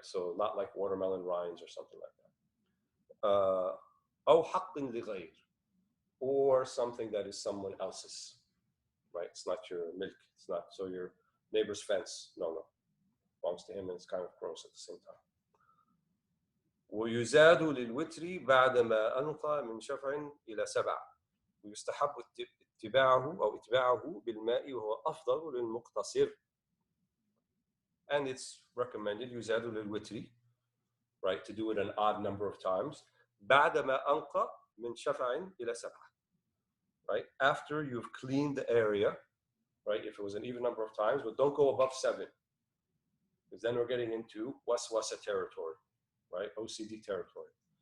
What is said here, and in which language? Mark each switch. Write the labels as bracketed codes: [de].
[en] So not like watermelon rinds or something like that. [ar] أو حق لغير, [en] or something that is someone else's, right? It's not your milk. It's not, so your neighbor's fence, no, belongs to him, and it's kind of gross at the same time. [ar] ويزاد للوتر بعدما أنقى من شفع إلى 7 ويستحب اتباعه بالماء وهو أفضل للمقتصر. [en] And it's recommended [ar] يزاد للوتر, [en] right, to do it an odd number of times. [ar] بعدما أنقى من شفع إلى 7, [en] right, after you've cleaned the area, right, if it was an even number of times, but don't go above 7, because then we're getting into waswasa territory, right, OCD territory.